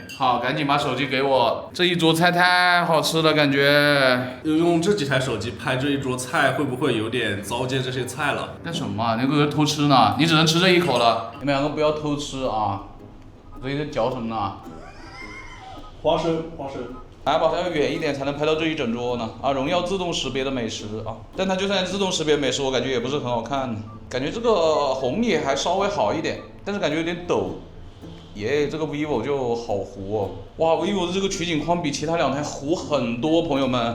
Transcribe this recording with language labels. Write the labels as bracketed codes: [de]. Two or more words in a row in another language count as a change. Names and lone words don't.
[zh] 好，趕緊把手機給我，這一桌菜太好吃了，感覺。用這幾台手機拍這一桌菜，會不會有點糟踐這些菜了？幹什麼？那個偷吃呢？你只能吃這一口了。你們兩個不要偷吃啊！所以在嚼什麼呢？花生。還把它要遠一點才能拍到這一整桌呢。啊，榮耀自動識別的美食啊，但它就算自動識別美食，我感覺也不是很好看。感覺這個紅米還稍微好一點，但是感覺有點抖。耶，這個 vivo 就好糊哦！哇 ，vivo 的這個取景框比其他兩台糊很多，朋友們。